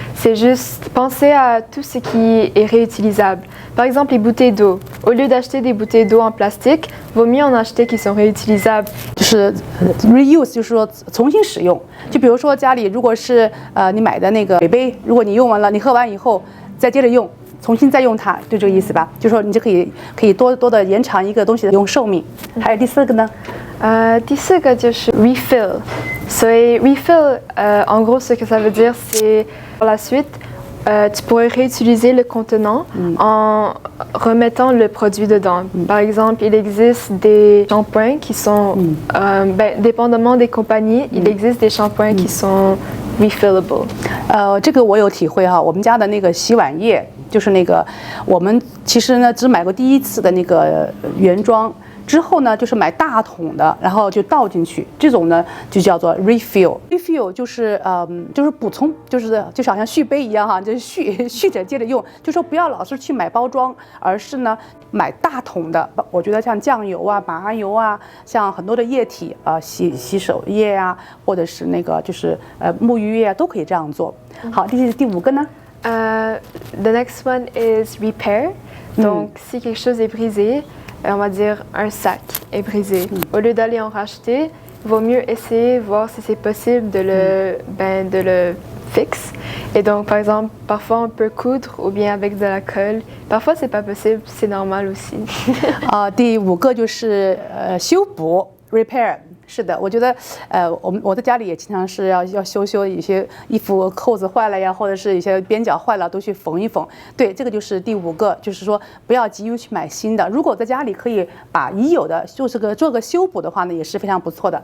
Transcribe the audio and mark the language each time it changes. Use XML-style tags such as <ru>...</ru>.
<fr>C'est juste penser à tout ce qui est réutilisable. Par exemple, les bouteilles d'eau. Au lieu d'acheter des bouteilles d'eau en plastique, vaut mieux en acheter qui sont réutilisables.</fr> <zh>就是 reuse 就是说重新使用。就比如说家里如果是你买的那个水杯，如果你用完了，你喝完以后再接着用。重新再用它，就这个意思吧。就说你就可以多的延长一个东西的用寿命。还有第四个呢？第四个就是 refill。所以</zh> <fr>refill, en gros, ce que ça veut dire, c'est par la suite, tu pourrais réutiliser le contenant en remettant le produit dedans. Par exemple, il existe des shampoings qui sont, dépendamment des compagnies, il existe des shampoings qui sont refillable.</fr> <zh>这个我有体会哈。我们家的那个洗碗液。就是那个，我们其实呢只买过第一次的那个原装，之后呢就是买大桶的，然后就倒进去，这种呢就叫做 refill。refill 就是就是补充，就好像续杯一样哈，就是续着接着用，就说不要老是去买包装，而是呢买大桶的。我觉得像酱油啊、马鞍油啊，像很多的液体洗手液啊，或者是那个就是沐浴液啊，都可以这样做。好，第五个呢？</zh> <en>The next one is repair.</en> <fr>Donc, si quelque chose est brisé, on va dire un sac est brisé. Au lieu d'aller en racheter, il vaut mieux essayer, voir si c'est possible de le fixe. Et donc, par exemple, parfois on peut coudre ou bien avec de la colle. Parfois, c'est pas possible, c'est normal aussi.</fr> <zh>第五个就是修补 repair。是的，我觉得，我在家里也经常是要修一些衣服扣子坏了呀，或者是一些边角坏了，都去缝一缝。对，这个就是第五个，就是说不要急于去买新的。如果在家里可以把已有的做个修补的话呢，也是非常不错的。</zh>